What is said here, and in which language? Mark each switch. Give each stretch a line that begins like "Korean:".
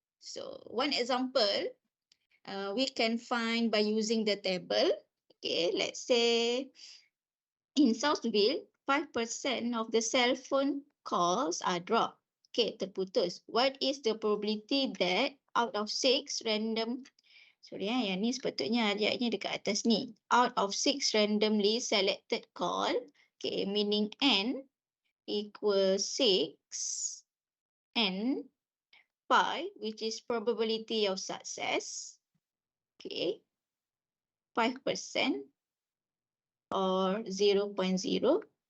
English: So one example we can find by using the table. Okay, let's say in Southville 5% of the cell phone calls are dropped. Okay,
Malay: terputus.
English: What is the probability that out of 6 random
Malay: Sorry yang ni sepatutnya ayatnya dekat atas ni.
English: Out of 6 randomly selected call, okay, meaning n equals 6 and pi, which is probability of success, okay, 5% or 0.05.